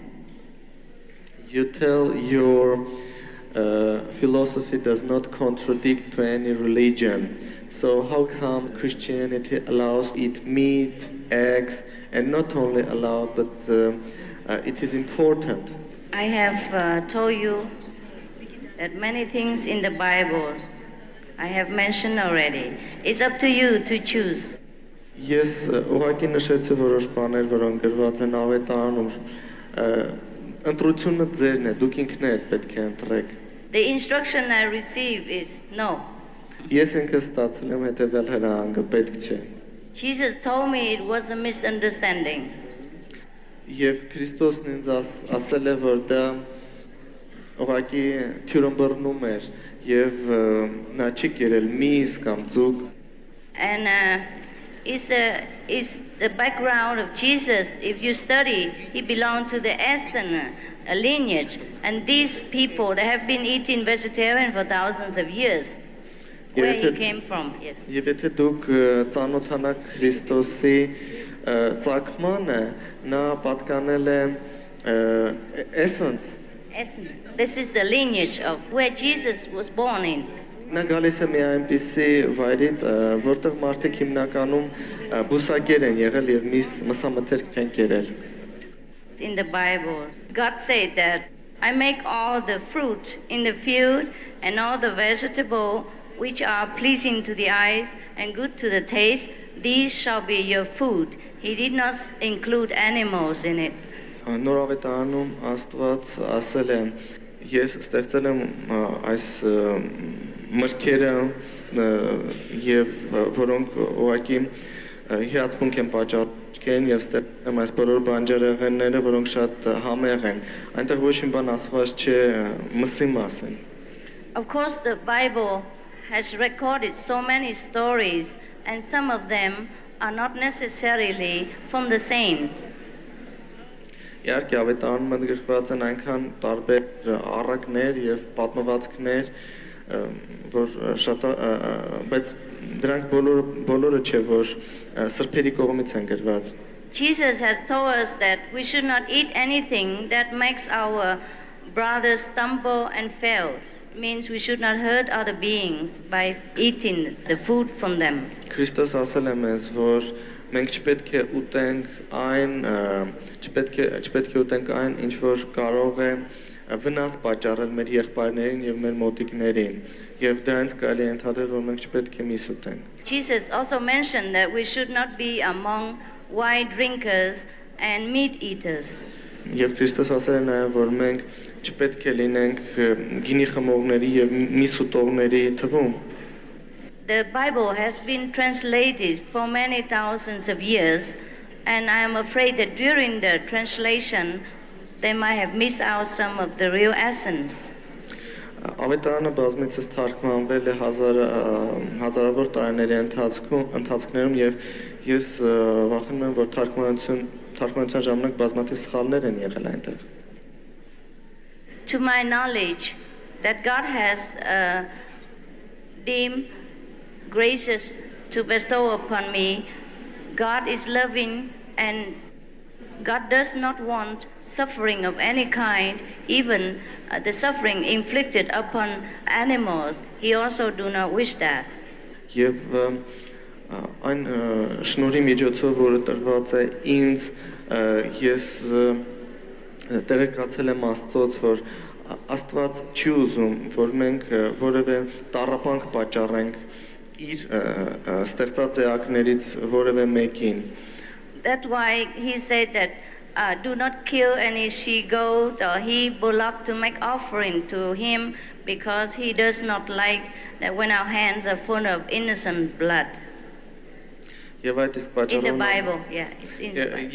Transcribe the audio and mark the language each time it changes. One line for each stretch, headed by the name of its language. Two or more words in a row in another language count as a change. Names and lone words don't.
English: You tell your philosophy does not contradict to any religion. So how come Christianity allows eat meat, eggs, and not only allowed, but it is important? I have told you that many things in the Bible I have mentioned already. It's up to you to choose.
Armenian: Ես ուղղակի նշեցի որոշ բաներ, որոնք գրված են ավետարանում, ընտրությունը ձերն է, դուք ինքներդ պետք է ընտրեք։
English: The instruction I receive is no.
Armenian: Ես ինքս ստացել եմ հետևյալ հրահանգը, պետք չէ։
English: Jesus told me it was a misunderstanding.
Armenian: Եվ Քրիստոսն ինձ ասել է, որ դա ուղղակի թյուրըմբռնում էր եւ նա չի կերել միս կամ ձուկ։
English: And it's the background of Jesus. If you study, he belonged to the Eastern lineage, and these people, they have been eating vegetarian for thousands of years. Where he came from, yes.
Armenian: Եվ եթե դուք ծանոթանաք Քրիստոսի ծագմանը, նա պատկանել է essence.
English: This is the lineage of where Jesus was born in.
Armenian: Նա գալիս է մի այնպիսի վայրից, որտեղ մարդիկ հիմնականում բուսակեր են եղել եւ մսամթերք չեն կերել։
English: In the Bible, God said that I make all the fruit in the field and all the vegetable which are pleasing to the eyes and good to the taste, these shall be your food. He did not include animals in it.
Armenian: Նոր ավետարանում Աստված ասել է. Ես ստեղծել եմ այս մրգերը եւ որոնք ուղղակի հիացմունք են պատճառում եւ ստեղծել եմ այս բոլոր բանջարեղենները, որոնք շատ համեղ են։ Այնտեղ ոչ մի բան ասված չէ մսի մասին։
English: Of course, the Bible has recorded so many stories, and some of them are not necessarily from the saints.
Armenian: Իհարկե ավետարանում ընդգրկված են այնքան տարբեր առակներ եւ պատմվածքներ, որ շատ բայց դրանք բոլորը չէ, որ սրբերի կողմից են գրված։
English: Jesus has told us that we should not eat anything that makes our brothers stumble and fail. It means we should not hurt other beings by eating the food from them.
Armenian: Քրիստոս ասել է մեզ, որ մենք չպետք է ուտենք այն, չպետք է ուտենք այն, ինչ որ կարող է վնաս պատճառել մեր եղբայրներին եւ մեր մոտիկներին, եւ դրանից կարելի է ընդհանրել, որ մենք չպետք է միս ուտենք։
English: Jesus also mentioned that we should not be among wine drinkers and meat eaters.
Armenian: Եվ Քրիստոս ասել է նաեւ, որ մենք չպետք է լինենք գինի խմողների եւ միս ուտողների թվում։
English: The Bible has been translated for many thousands of years, and I am afraid that during the translation they might have missed out some of the real essence.
Armenian: Ավետարանը բազմիցս թարգմանվել է հազարավոր տարիների ընթացքում եւ ես վախենում եմ, որ թարգմանության ժամանակ բազմաթիվ սխալներ են եղել այնտեղ։
English: To my knowledge, that God has deemed gracious to bestow upon me, God is loving and God does not want suffering of any kind, even the suffering inflicted upon animals. He also do not wish that.
Armenian: Եվ այն շնորհի միջոցով, որը տրված է ինձ, ես տեղեկացել եմ Աստծոց, որ Աստված չի ուզում, որ մենք որևէ տառապանք պատճառենք իր ստեղծած էակներից որևէ մեկին։
English: That's why he said that do not kill any she-goat or he-bullock to make offering to him, because he does not like that when our hands are full of innocent blood. In the Bible, yeah, it's in the Bible.